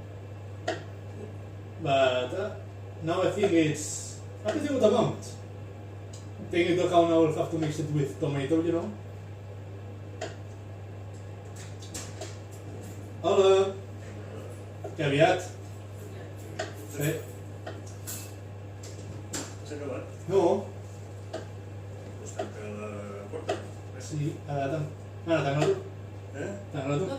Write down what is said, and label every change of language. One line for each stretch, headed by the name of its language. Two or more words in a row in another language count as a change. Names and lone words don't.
English: now I think it's a pretty good amount. Taking into account I will have to mix it with tomato, you know.
Catalan: Hola! ¿Qué aviat? Sí.
Spanish: ¿Se acaba? No.
Catalan: Pues tanca la porta. Sí, mana, tanca tu. Tanca tu.